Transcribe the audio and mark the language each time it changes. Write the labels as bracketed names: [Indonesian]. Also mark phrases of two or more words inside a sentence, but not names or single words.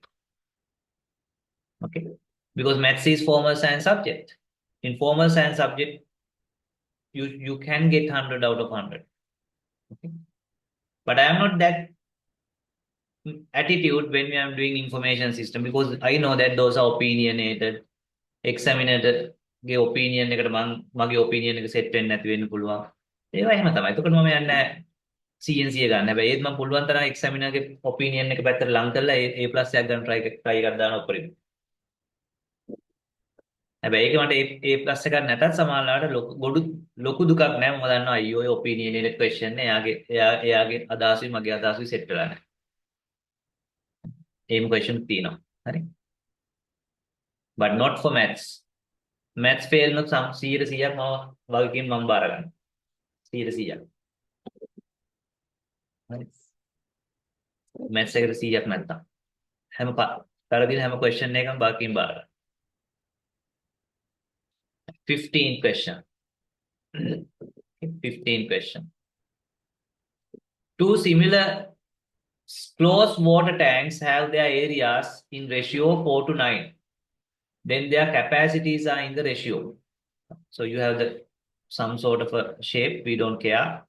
[English] Okay, because maths is formal science subject. In formal science subject, you can get 100 out of 100. Okay, but I am not that attitude when we are doing information system, because I know that those are opinionated. [Sinhala] Examiner ගේ opinion එකට මගේ opinion එක set වෙන්නේ නැති වෙන්න පුළුවන්. ඒවා එහෙම තමයි. එතකොට මම යන්නේ CNC එක ගන්න. හැබැයි ඒත් මම පුළුවන් තරම් examiner ගේ opinion එක පැත්තට ලං කරලා A+ එකක් ගන්න try එකක් දාන උඩරින්. හැබැයි ඒක මට A+ එකක් නැතත් සමහරවිට ලොකු දුකක් නෑ. මම දන්නවා අයියෝ ඔය [English] opinionated question [Sinhala] නේ. එයාගේ අදහසුයි මගේ අදහසුයි set වෙලා නැහැ. එහෙම question තියෙනවා. හරි. [English] But not for maths. Maths fail [Sinhala] නොත් 100%ක් මම වගකීම් මම බාර ගන්නවා. 100%ක්. හරි. maths එකට 100ක් නැත්තම් හැම තරදින හැම question එකකම වගකීම් බාර ගන්නවා. [English] 15 question. 15 question. Two similar closed water tanks have their areas in ratio 4 to 9. Then their capacities are in the ratio. So you have some sort of a shape, we don't care.